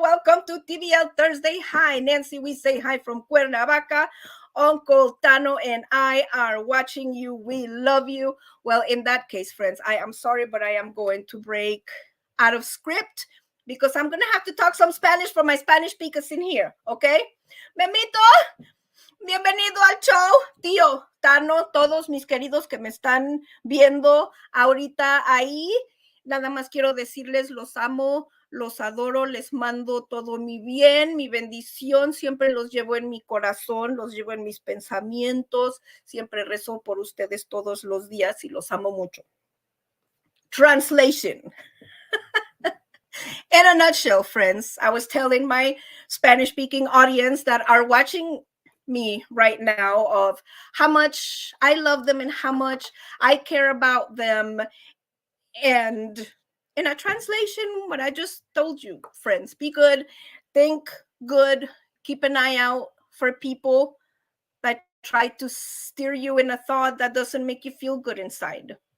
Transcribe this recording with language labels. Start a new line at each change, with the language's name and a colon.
English: Welcome to TBL Thursday. Hi, Nancy. We say hi from Cuernavaca. Uncle Tano and I are watching you. We love you. Well, in that case, friends, I am sorry, but I am going to break out of script because I'm going to have to talk some Spanish for my Spanish speakers in here, okay?
Spanish: Memito, bienvenido al show, tío Tano, todos mis queridos que me están viendo ahorita ahí. Nada más quiero decirles, los amo, los adoro, les mando todo mi bien, mi bendición, siempre los llevo en mi corazón, los llevo en mis pensamientos, siempre rezo por ustedes todos los días y los amo mucho.
English: Translation. In a nutshell, friends, I was telling my Spanish-speaking audience that are watching me right now of how much I love them and how much I care about them. And in a translation, what I just told you, friends, be good, think good, keep an eye out for people that try to steer you in a thought that doesn't make you feel good inside.